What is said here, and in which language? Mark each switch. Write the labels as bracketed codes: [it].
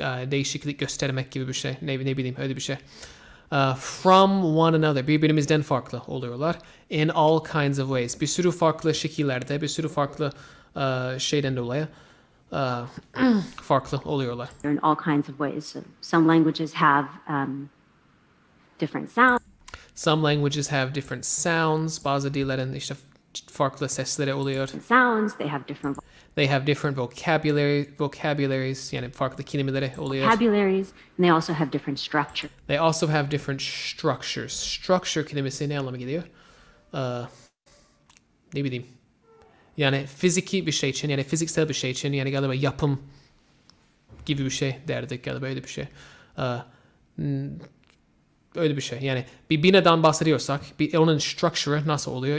[tr] Değişiklik göstermek gibi bir şey. Ne bileyim öyle bir şey. [en] From one another. [tr] Birbirimizden farklı oluyorlar. [en] In all kinds of ways. [tr] Bir sürü farklı şekillerde, bir sürü farklı şeyden dolayı farklı oluyorlar. [en] In all kinds of ways. So some languages have different sounds. Some languages have different sounds. [tr] Bazı dillerin işte farklı sesleri oluyor. [en] Sounds, they have different [tr] vocabularies yani farklı kelimeleri oluyor. [en] vocabularies, and they also have different structure. They also have different structures. [tr] Structure kelimesi ne anlama geliyor? Ne bileyim. Yani fiziki bir şey için, yani fiziksel bir şey için, yani galiba yapım gibi bir şey derdik galiba öyle bir şey. Öyle bir şey. Yani bir binadan bahsediyorsak, onun structure'ı nasıl oluyor?